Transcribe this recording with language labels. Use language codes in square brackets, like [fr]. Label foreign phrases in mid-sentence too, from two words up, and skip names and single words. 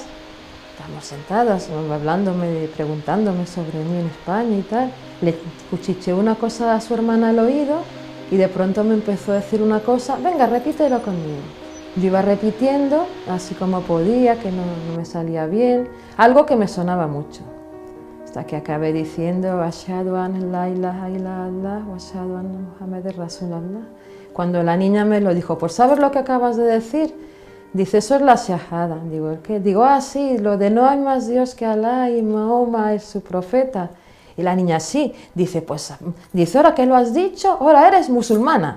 [es] Estábamos sentadas, hablándome, preguntándome sobre mí en España y tal. Le cuchicheé una cosa a su hermana al oído y de pronto me empezó a decir una cosa, venga, repítelo conmigo. Yo iba repitiendo, así como podía, que no me salía bien, algo que me sonaba mucho. hasta que acabé diciendo [ar] أشهد أن لا إله إلا الله وأشهد أن محمدا رسول الله. [es] Cuando la niña me lo dijo, ¿pues sabes lo que acabas de decir? Dice, eso es la shahada. Digo, ¿el qué? Digo, sí, lo de no hay más Dios que Alá y Mahoma es su profeta. Y la niña, sí. Dice, pues, dice, ahora que lo has dicho, ahora eres musulmana.